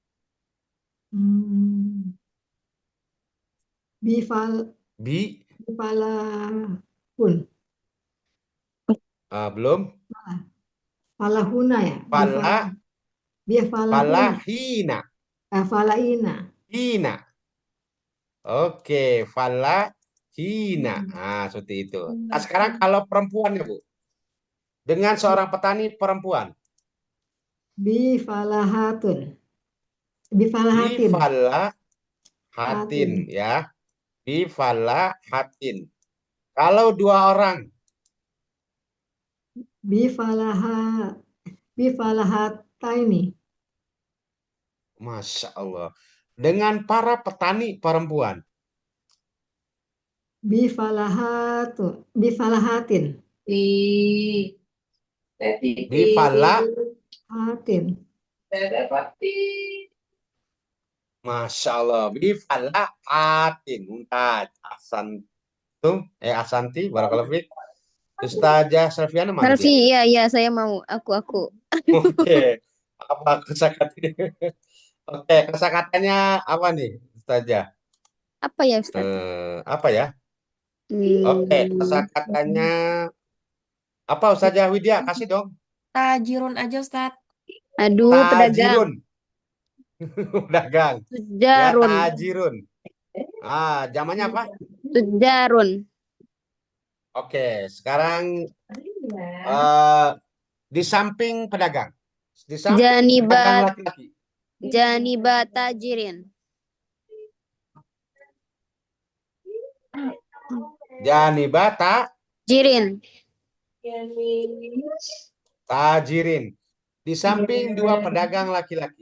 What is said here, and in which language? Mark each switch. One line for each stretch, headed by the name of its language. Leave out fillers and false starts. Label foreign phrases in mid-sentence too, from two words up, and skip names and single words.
Arabic: Bifal. bi Bifalahun.
Indonesian: belum.
Arabic: فلاحون يا بفلاحون. Falahina. Falaina. Hina. Oke, falahina.
Indonesian: Seperti itu. Nah, sekarang kalau perempuan ya, Bu. Dengan seorang petani perempuan.
Arabic: بفلاحة بفلاحة. بفلاحة يا بفلاحة.
Indonesian: Kalau dua orang.
Arabic: Bifalahataini. ما شاء الله.
Indonesian: Dengan para petani perempuan.
Arabic: بفلاحات بفلاحات. Ti. Teti. Bifala, Hatin. Tete pati. ما شاء الله بفلا أتين. Mumtaz. أحسنت بارك الله فيك.
Indonesian: Ustazah Selviana mana dia? Selfie, iya saya mau. Aku. Oke. Apa kosakatanya? Oke, kosakatanya apa nih, Ustazah? Apa ya Ustaz? Apa ya? Oke, kosakatanya apa Ustazah Widya? Kasih dong. Tajirun aja Ustaz. Aduh, pedagang. Tajirun. Dagang. Ya,
Arabic: Tujarun.
Indonesian: tajirun. Zamannya apa?
Arabic: Tujarun.
Indonesian: Oke, sekarang di samping pedagang. Di samping pedagang
Arabic: Janibat.
Indonesian: laki-laki.
Arabic: جانبة تاجرين. Janibata Jirin. tajirin.
Indonesian: Di samping dua pedagang laki-laki.